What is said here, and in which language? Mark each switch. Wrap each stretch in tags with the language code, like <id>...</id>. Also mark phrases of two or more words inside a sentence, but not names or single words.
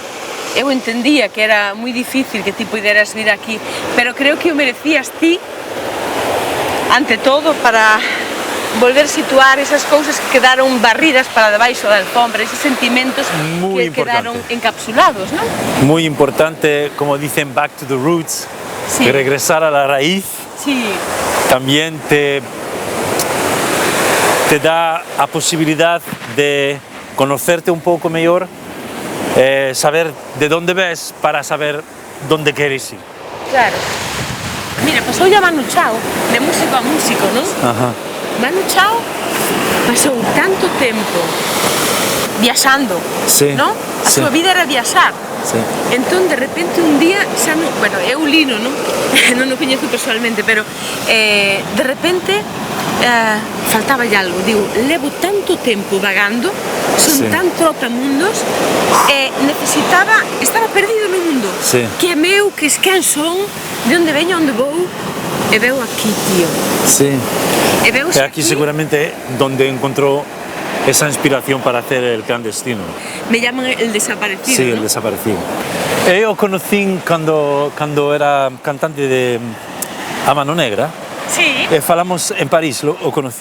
<es>Sí.</es> <gl>eu entendía que era moi difícil que ti puderas vir aquí, pero creo que o merecías ti, ante todo, para volver a situar esas cousas que quedaron barridas para debaixo da alfombra, esos sentimentos</gl> <es>Muy</es> <gl>que quedaron</gl> <es>importante.</es> <gl>encapsulados, ¿no?</gl> <es>Muy importante, como dicen,</es> <en>back to the roots,</en> <es>Sí. regresar a la raíz, Sí, también te da la posibilidad de conocerte un poco mejor, saber de dónde ves para saber dónde quieres ir. claro.</es> <gl>Mira, pasou ya Manu Chao, de músico a músico, ¿no? Ajá. Manu Chao pasou tanto tempo viaxando,</gl> <es>Sí,</es> <gl>¿no? A</gl> <es>sí.</es> <gl>súa vida era viaxar.</gl> <es>Sí.</es> <gl>Entón, de repente, un día, xa non, bueno, eu lino, non? Non o coñezo personalmente, pero de repente faltaba algo. Digo, levo tanto tempo vagando, son</gl> <es>Sí.</es> <gl>tan trotamundos, estaba perdido no mundo.</gl> <es>Sí.</es> <gl>Que é meu, que es quen son, de onde veño, onde vou, e veo aquí, tío.</gl> <es>Sí.</es> <gl>E veo</gl> <es>Y aquí seguramente donde encontró esa inspiración para hacer el clandestino. Me llaman el desaparecido, Sí, ¿no? el desaparecido. Yo conocí cuando era cantante de A Mano Negra. Sí.</es> <gl>Falamos en París,</gl> <es>lo conocí.</es>